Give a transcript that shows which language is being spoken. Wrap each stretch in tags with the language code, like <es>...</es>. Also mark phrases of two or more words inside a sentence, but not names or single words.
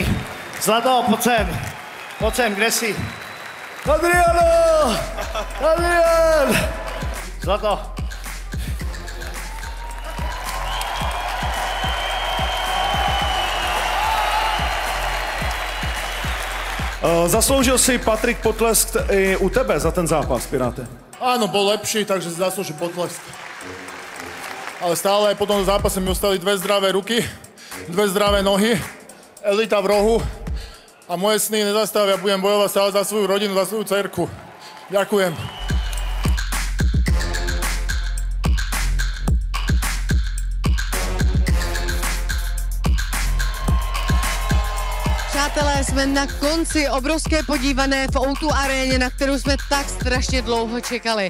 <cs>Zlato, pojď sem, kde jsi? Adriano! Adrian! Zlato. Zasloužil si Patrik potlesk i u tebe za ten zápas, Piráte?</cs> <sk>Áno, bol lepší, takže si zaslúžil potlesk. Ale stále po tom zápase mi ostali 2 zdravé ruky, 2 zdravé nohy, elita v rohu a moje sny nezastavia. Budem bojovať stále za svoju rodinu, za svoju dcerku. Ďakujem.</sk> <cs>Přátelé, jsme na konci obrovské podívané v O2 aréně, na kterou jsme tak strašně dlouho čekali.</cs>